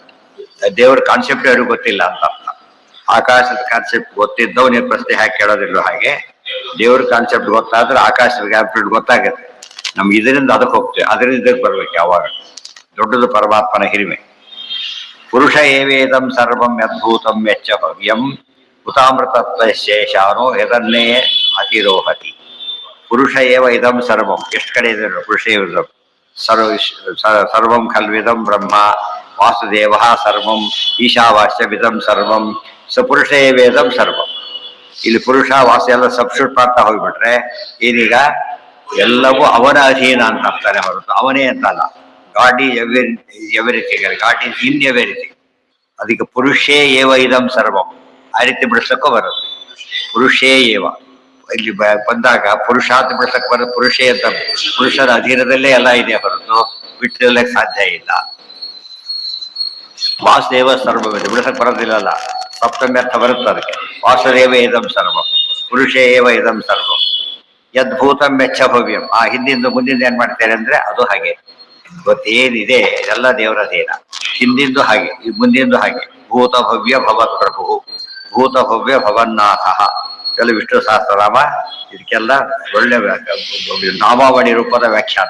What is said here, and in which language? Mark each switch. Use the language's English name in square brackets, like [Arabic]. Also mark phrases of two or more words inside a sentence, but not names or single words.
[Kannada] ದೇವ್ರ ಕಾನ್ಸೆಪ್ಟ್ ಯಾರಿಗೂ ಗೊತ್ತಿಲ್ಲ ಅಂತ ಅರ್ಥ. ಆಕಾಶದ ಕಾನ್ಸೆಪ್ಟ್ ಗೊತ್ತಿದ್ದವ್ ನೀವು ಪ್ರಶ್ನೆ ಹಾಕಿ ಕೇಳೋದಿಲ್ಲ. ಹಾಗೆ ದೇವ್ರ ಕಾನ್ಸೆಪ್ಟ್ ಗೊತ್ತಾದ್ರೆ ಆಕಾಶದ ಕಾನ್ಸೆಪ್ಟ್ ಗೊತ್ತಾಗುತ್ತೆ. ನಮ್ಗೆ ಇದರಿಂದ ಅದಕ್ಕೆ ಹೋಗ್ತೇವೆ, ಅದರಿಂದ ಇದಕ್ಕೆ ಬರ್ಬೇಕು. ಯಾವಾಗ ದೊಡ್ಡದು ಪರಮಾತ್ಮನ ಹಿರಿಮೆ. [Sanskrit] ಪುರುಷ ಏವೇದಂ ಸರ್ವಂ ಯದ್ಭೂತಂ ಯಚ್ಚ ಭವ್ಯಂ ಹುತಾಮೃತತ್ವ ಶೇಷಾನೋ ಯದನ್ನೇ ಅತಿರೋಹತಿ. ಪುರುಷ ಏವ ಇದಂ ಸರ್ವಂ. [Kannada] ಎಷ್ಟು ಕಡೆ ಇದೆ [Sanskrit] ಪುರುಷ ಏವ ಸರ್ವಂ ಖಲ್ವಿದಂ ಬ್ರಹ್ಮ ವಾಸುದೇವ ಸರ್ವಂ ಈಶಾವಾಸ್ಯವಿದಂ ಸರ್ವಂ ಸ ಪುರುಷ ಏವೇದಂ ಸರ್ವಂ. [Kannada] ಇಲ್ಲಿ ಪುರುಷ ವಾಸ ಎಲ್ಲ ಸಬ್ಸ್ಟಿಟ್ಯೂಟ್ ಮಾಡ್ತಾ ಹೋಗ್ಬಿಟ್ರೆ ಏನೀಗ ಎಲ್ಲವೂ ಅವನ ಅಧೀನ ಅಂತ ಅಂತಾನೆ ಹೊರತು ಅವನೇ ಅಂತಲ್ಲ. [English] God is everything, God is in everything. [Kannada] ಅದಕ್ಕೆ [Sanskrit] ಪುರುಷೇ ಏವ ಇದಂ ಸರ್ವಂ [Kannada] ಆ ರೀತಿ ಬಿಡಿಸಕ್ಕೂ ಬರುತ್ತೆ. [Sanskrit] ಪುರುಷೇ ಏವ [Kannada] ಇಲ್ಲಿ ಬಂದಾಗ ಪುರುಷಾರ್ಥ ಬಿಡಿಸಕ್ಕೆ ಬರೋದು ಪುರುಷೇ ಅಂತ. ಪುರುಷರ ಅಧೀನದಲ್ಲೇ ಎಲ್ಲ ಇದೆ ಹೊರತು ಬಿಟ್ಟಿರಲಿಕ್ಕೆ ಸಾಧ್ಯ ಇಲ್ಲ. ವಾಸುದೇವ ಸರ್ವವಿದೆ ಬಿಡಿಸಕ್ಕೆ ಬರೋದಿಲ್ಲಲ್ಲ. ಸಪ್ತಮಿ ಅರ್ಥ ಬರುತ್ತೆ ಅದಕ್ಕೆ. [Sanskrit] ವಾಸುದೇವ ಇದಂ ಸರ್ವ. ಪುರುಷೇವ ಇದಂ ಸರ್ವಂ ಯದ್ಭೂತಂ ಮೆಚ್ಚ ಭವ್ಯಂ. [Kannada] ಆ ಹಿಂದಿಂದ ಮುಂದಿಂದ ಏನ್ ಮಾಡ್ತಾರೆ ಅಂದ್ರೆ ಅದು ಹಾಗೆ. ಇವತ್ತೇನಿದೆ ಎಲ್ಲ ದೇವರದೇನ. ಹಿಂದಿಂದು ಹಾಗೆ, ಈ ಮುಂದಿಂದು ಹಾಗೆ. [Sanskrit] ಭೂತ ಭವ್ಯ ಭವತ್ ಪ್ರಭು, ಭೂತ ಭವ್ಯ ಭವನ್ನಾಥ. [Kannada] ಎಲ್ಲ ವಿಷ್ಣು ಸಹಸ್ರನಾಮ. ಇದಕ್ಕೆಲ್ಲ ಒಳ್ಳೆ ನಾಮಾವಳಿ ರೂಪದ ವ್ಯಾಖ್ಯಾನ.